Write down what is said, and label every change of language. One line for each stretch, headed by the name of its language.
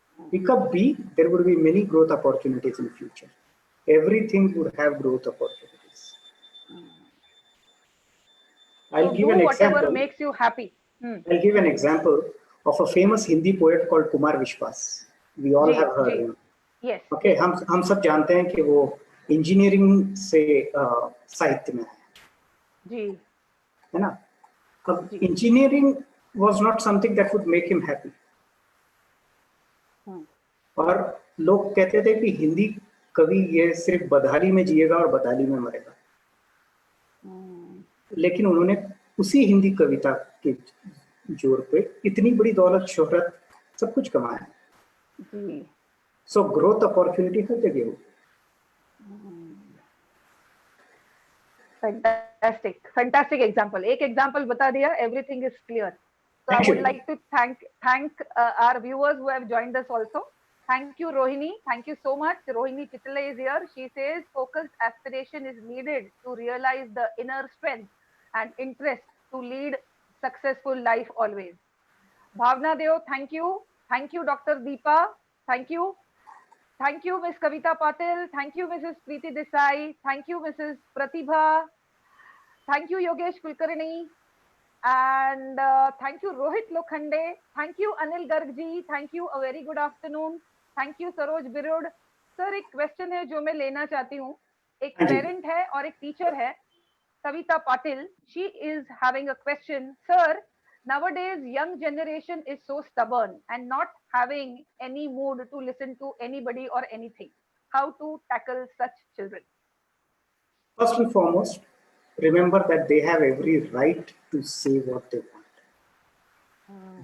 English: Pick up B, there would be many growth opportunities in future. Everything would have growth opportunities. I'll give an example. Whatever makes you happy. I'll give an example of a famous Hindi poet called Kumar Vishwas. We all have heard him. Yes.
Hindi: Okay, हम सब जानते हैं कि वो engineering से साहित्य में है. जी. है ना?
English: अब engineering was not something that would make him happy.
Hindi: और लोग कहते थे कि हिंदी कवि ये सिर्फ बदहाली में जिएगा और बदहाली में मरेगा. लेकिन उन्होंने उसी हिंदी कविता के जोर पे इतनी बड़ी दौलत, शोहरत, सब कुछ कमाया.
English: So growth opportunity
Hindi: हर जगह हो.
English: Fantastic example.
Hindi: एक example बता दिया,
English: everything is clear. So I would like to thank our viewers who have joined us also. Thank you, Rohini. Thank you so much. Rohini Chitale is here. She says focused aspiration is needed to realize the inner strength and interest to lead successful life always. Bhavna Deo, thank you. Thank you, Dr. Deepa. Thank you. Thank you, Ms. Kavita Patil. Thank you, Mrs. Preeti Desai. Thank you, Mrs. Pratibha. Thank you, Yogesh Kulkarni. And thank you, Rohit Lokhande. Thank you, Anil Gargji. Thank you. A very good afternoon. Thank you, Saroj Birud.
Hindi: Sir, एक question है जो मैं लेना चाहती हूँ. एक parent है और एक टीचर है, Kavita Patil.
English: She is having a question. Sir, nowadays young generation is so stubborn and not having any mood to listen to anybody or anything. How to tackle such children? First and foremost, remember that they have every right to say what they want.